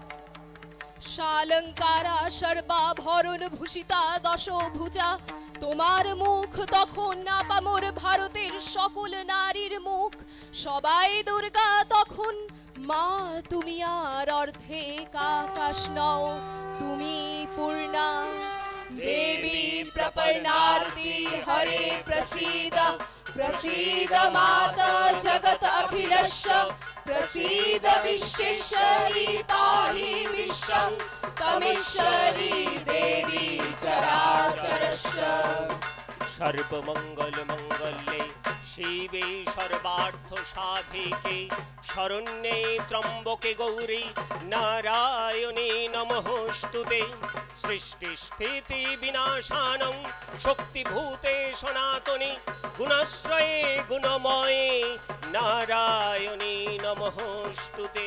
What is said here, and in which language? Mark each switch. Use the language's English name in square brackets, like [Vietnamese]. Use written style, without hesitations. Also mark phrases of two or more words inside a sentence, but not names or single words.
[Bangla] শালঙ্কারা সর্বাভরণ ভূষিতা দশভুজা, তোমার মুখ তখন আপামর ভারতের সকল নারীর মুখ। সবাই দুর্গা তখন, মা তুমি আর অর্ধেক আকাশ নও, তুমি পূর্ণা। [Sanskrit] देवी प्रपन्नार्ति हरे प्रसीद प्रसीद माता जगत अखिलस्य प्रसीद विश्वेश्वरी पाहि विश्वं तमेश्वरी देवी चराचरस्य। সর্বমঙ্গল মঙ্গলে শিবে সর্বার্থ সাধিকে, শরণ্যে ত্রম্বকে গৌরী নারায়ণী নমঃস্তুতে। সৃষ্টি স্থিতি বিনাশানং শক্তিভূতে সনাতনী, গুণাশ্রয়ে গুণময়ে নারায়ণী নমঃস্তুতে।